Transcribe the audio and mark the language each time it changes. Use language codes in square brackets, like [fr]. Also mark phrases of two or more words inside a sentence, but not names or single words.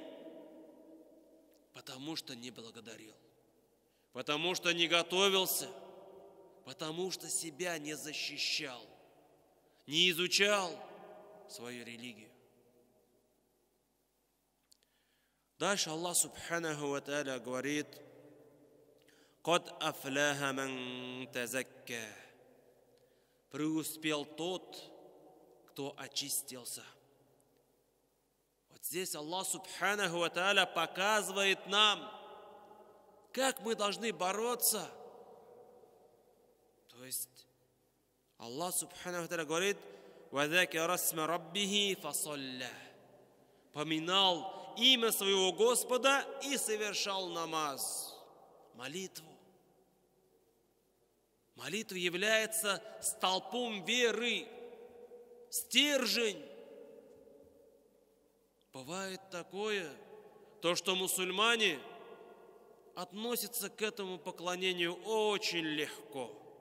[ru] Потому что не благодарил, потому что не готовился, потому что себя не защищал, не изучал свою религию. [ar] Дальше Аллах سبحانه وتعالى говорит: «قد أفلح من تزكى», [ru] преуспел тот, кто очистился. Вот здесь Аллах [ar] سبحانه وتعالى [ru] показывает нам, как мы должны бороться. То есть [ar] Аллах سبحانه وتعالى говорит: «وذكر اسم ربه فصلى», [ru] поминал имя своего Господа и совершал намаз, молитву. Молитва является столпом веры, стержень. Бывает такое, то, что мусульмане относятся к этому поклонению очень легко.